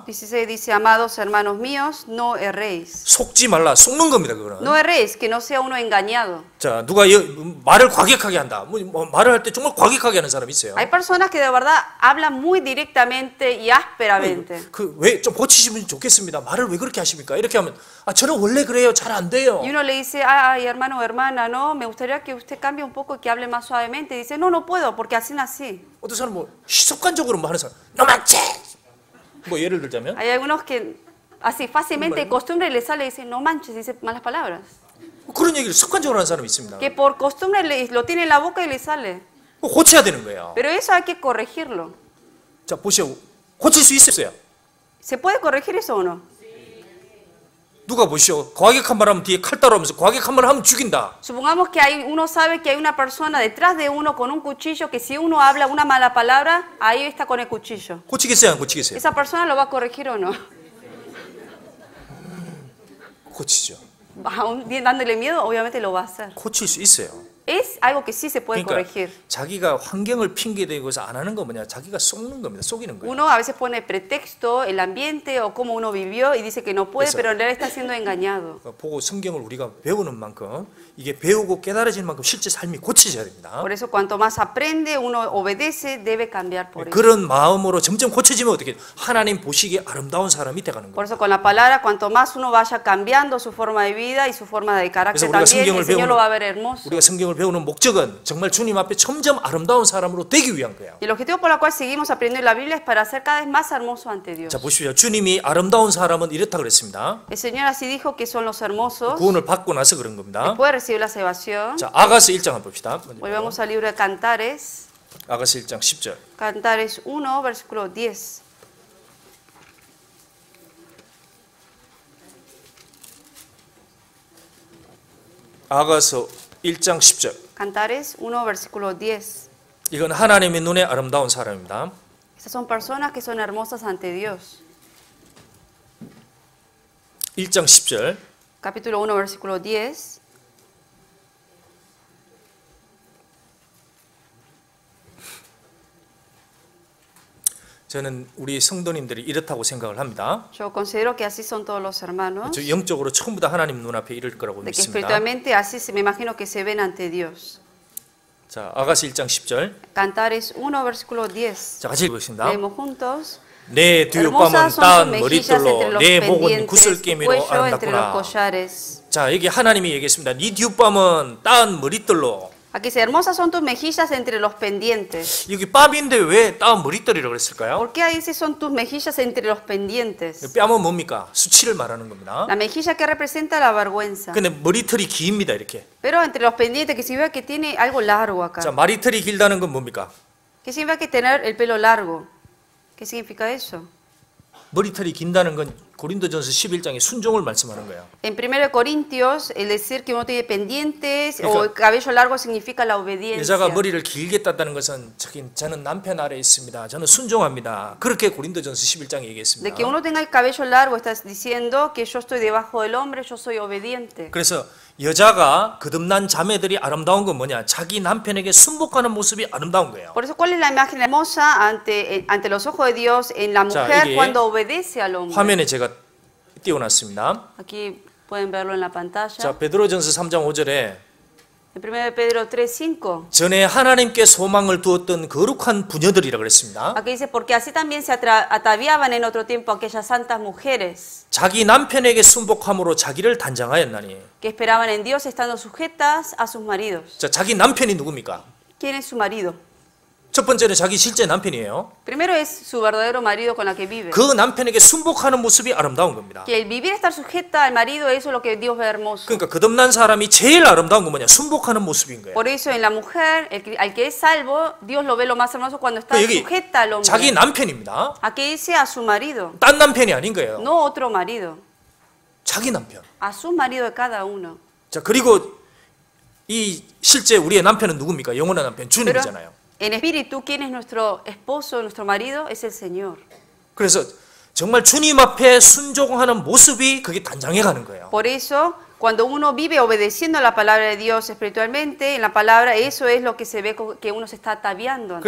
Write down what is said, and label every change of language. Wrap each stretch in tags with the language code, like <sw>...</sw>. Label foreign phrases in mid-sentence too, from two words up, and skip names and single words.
<es>16 dice, amados hermanos míos, no erréis.</es> <ko>속지 말라. 속는 겁니다. 그거는.</ko> <es>No erréis, que no sea uno engañado.</es> <ko>자, 누가 말을 과격하게 한다. 말을 할 때 정말 과격하게 하는 사람이 있어요.</ko> <es>Hay personas que de verdad hablan muy directamente y ásperamente.</es> <ko>왜 좀 고치시면 좋겠습니다. 말을 왜 그렇게 하십니까? 이렇게 하면 저는 원래 그래요. 잘 안 돼요.</ko> <es>Y uno le dice, ay hermano o hermana, no, me gustaría que usted cambie un poco y que hable más suavemente. Y dice, no puedo, porque así nací.</es> <ko>어떤 사람 습관적으로 하는 사람, 너 맞지? 예를 들자면</ko> <es>Hay algunos que así fácilmente de costumbre le sale y dice, no manches, dice malas palabras.</es> <ko>그런 얘기를 습관적으로 하는 사람이 있습니다.</ko> <es>Que por costumbre lo tiene en la boca y le sale.</es> <ko>고쳐야 되는 거예요.</ko> <es>Pero eso hay que corregirlo.</es> <ko>자, 보시오. 고칠 수 있어요.</ko> <es>¿Se puede corregir eso o no?</es> <ko>누가 보시오. 과격한 말 하면 뒤에 칼 따라오면서 과격한 말 하면 죽인다.</ko> <es>Supongamos que uno sabe que hay una persona detrás de uno con un cuchillo, que si uno habla una mala palabra, ahí está con el cuchillo.</es> <ko>고치겠어요, 안 고치겠어요?</ko> <es>¿Esa persona lo va a corregir o no?</es> <ko>고치죠.</ko> <es>Aún dándole miedo, obviamente lo va a hacer.</es> <ko>고칠 수 있어요.</ko> <es>Es algo que sí se puede corregir.</es> <ko>자기가 환경을 핑계대고서 안 하는 거 뭐냐? 자기가 속는 겁니다. 속이는 거예요.</ko> <es>Uno a veces pone pretexto, el ambiente o cómo uno vivió y dice que no puede, pero en realidad está siendo engañado.</es> <ko>보고 성경을 우리가 배우는 만큼 이게 배우고 깨달아지는 만큼 실제 삶이 고쳐져야 됩니다.</ko> <es>Por eso cuanto más aprende, uno obedece, debe cambiar por eso.</es> <ko>그런 마음으로 점점 고쳐지면 어떻게 하나님 보시기에 아름다운 사람이 돼가는</ko> <es>Por</es> <ko>거예요.</ko> <es>eso con la palabra, cuanto más uno vaya cambiando su forma de vida y su forma de carácter</es> <ko>우리가</ko> <es>también, el</es> <ko>성경을</ko> <es>Señor lo va a ver hermoso.</es> <ko>우리가 성경을 배우는 목적은 정말 주님 앞에 점점 아름다운 사람으로 되기 위한 거예요.</ko> <es>Y el objetivo por el cual seguimos aprendiendo la Biblia es para ser cada vez más hermoso ante Dios.</es> <ko>자, 보십시오. 주님이 아름다운 사람은 이렇다 그랬습니다.</ko> <es>El Señor así dijo que son los hermosos.</es> <ko>구원을 받고 나서 그런 겁니다.</ko> <es>Después de recibir la salvación,</es> <ko>자, 아가서 1장 한번 봅시다.</ko> <es>volvemos al libro de Cantares,</es> <ko>아가서 1장 10절.</ko> <es>Cantares 1, versículo 10.</es> <ko>아가서 1장 10절.</ko> <es>Cantares 1, versículo 10.</es> <ko>이건 하나님의 눈에 아름다운 사람입니다.</ko> <es>Esta Estas son personas que son hermosas ante Dios.</es> <ko>1장 10절.</ko> <es>Capítulo 1, versículo 10.</es> <ko>저는 우리 성도님들이 이렇다고 생각을 합니다.</ko> <es>Yo considero que así son todos los hermanos,</es> <ko>저 영적으로 전부 다 하나님 눈앞에 이를 거라고</ko> <es>de que</es> <ko>믿습니다.</ko> <es>espiritualmente así me imagino que se ven ante Dios.</es> <ko>자, 아가서 1장 10절.</ko> <es>Cantares 1, versículo 10.</es> <ko>자, 같이 읽겠습니다.</ko> <es>Leemos juntos.</es> <ko>내 뒷밤은</ko> <es>Hermosas son tus</es> <ko>따은</ko> <es>mejillas entre</es> <ko>머릿돌로</ko> <es>los</es> <ko>내 목은</ko> <es>pendientes, tu</es> <ko>구슬깨미로</ko> <es>cuello entre los</es> <ko>아름답구나.</ko> <es>collares.</es> <ko>자, 여기 하나님이 얘기했습니다. 네 뒷밤은 따은 머릿돌로.</ko> <es>Aquí dice, hermosas son tus mejillas entre los pendientes.</es> <ko>여기 뺨인데 왜 따은 머릿돌이라고 그랬을까요?</ko> <es>¿Por qué ahí dice son tus mejillas entre los pendientes?</es> <ko>뺨은 뭡니까? 수치를 말하는 겁니다.</ko> <es>La mejilla que representa la vergüenza.</es> <ko>근데 머리털이 깁니다, 이렇게.</ko> <es>Pero entre los pendientes, que significa que tiene algo largo acá.</es> <ko>자, 머리털이 길다는 건 뭡니까?</ko> <es>¿Qué significa que tener el pelo largo? ¿Qué significa eso?</es> <ko>머리털이 긴다는 건 고린도전서 11장의 순종을 말씀하는 거예요.</ko> <es>En 1 Corintios, el decir que uno tiene pendientes o</es> <ko>그러니까</ko> <es>el cabello largo significa la obediencia.</es> <ko>여자가 머리를 길게 땄다는 것은 저는 남편 아래에 있습니다. 저는 순종합니다. 그렇게 고린도전서 11장에</ko> <es>De</es> <ko>얘기했습니다.</ko> <es>que uno tenga el cabello largo, estás diciendo que yo estoy debajo del hombre, yo soy obediente.</es> <ko>그래서 여자가 거듭난 자매들이 아름다운 건 뭐냐? 자기 남편에게 순복하는 모습이 아름다운 거예요.</ko> <es>Por eso, ¿cuál es la imagen hermosa ante los ojos de Dios en la mujer</es> <ko>이게</ko> <es>cuando obedece al hombre?</es> <ko>화면에 제가 띄워놨습니다.</ko> <es>Aquí pueden verlo en la</es> <ko>자,</ko> <es>pantalla.</es> <ko>베드로전서 3장 5절에</ko> <es>En 1 Pedro 3:5.</es> <ko>전에 하나님께 소망을 두었던 거룩한 부녀들이라 그랬습니다.</ko> <es>Aquí dice, porque así también se ataviaban en otro tiempo aquellas santas mujeres</es> <ko>자기 남편에게 순복함으로 자기를 단장하였나니.</ko> <es>que esperaban en Dios estando sujetas a sus maridos.</es> <ko>자, 자기 남편이 누굽니까?</ko> <es>¿Quién es su marido?</es> <ko>첫 번째는 자기 실제 남편이에요.</ko> <es>Primero es su verdadero marido con la que vive.</es> <ko>그 남편에게 순복하는 모습이 아름다운 겁니다.</ko> <es>Que el vivir, estar sujeta al marido, eso es lo que Dios ve hermoso.</es> <ko>그러니까 거듭난 사람이 제일 아름다운 건 뭐냐? 순복하는 모습인 거예요.</ko> <es>Por eso en la mujer, al que es salvo, Dios lo ve lo más hermoso cuando está</es> <ko>여기</ko> <es>sujeta al</es> <ko>자기</ko> <es>hombre.</es> <ko>남편입니다.</ko> <es>Aquí dice a su marido,</es> <ko>딴 남편이 아닌 거예요.</ko> <es>no otro marido,</es> <ko>자기 남편.</ko> <es>a su marido de cada uno.</es> <ko>자, 그리고 이 실제 우리의 남편은 누굽니까? 영원한 남편</ko> <es>Pero</es> <ko>주님이잖아요.</ko> <es>en espíritu, ¿quién es nuestro esposo, nuestro marido? Es el Señor.</es> <ko>그래서 정말 주님 앞에 순종하는 모습이 그게 단장해 가는 거예요.</ko> <es>Por eso, cuando uno vive obedeciendo la palabra de Dios espiritualmente, en la palabra, eso es lo que se ve que uno se está ataviando ante</es>